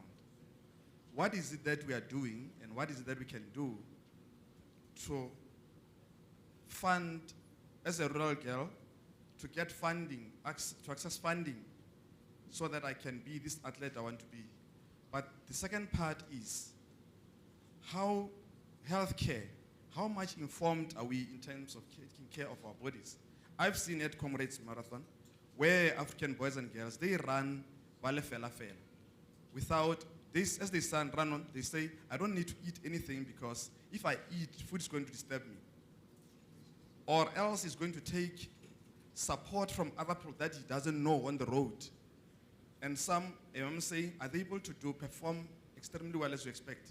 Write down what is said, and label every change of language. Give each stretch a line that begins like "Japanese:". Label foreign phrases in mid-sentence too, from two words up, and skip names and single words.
English: What is it that we are doing and what is it that we can do to fund, as a rural girl, to get funding, to access funding so that I can be this athlete I want to be? But the second part is how healthcare, how much informed are we in terms of taking care of our bodies? I've seen at Comrades Marathon where African boys and girls, they run vale
Southern Sotho: fela fela.
English: Without this, as they run on, they say, I don't need to eat anything because if I eat, food is going to disturb me. Or else it's going to take support from other people that he doesn't know on the road. And some, I'm saying, are they able to perform extremely well as you expect?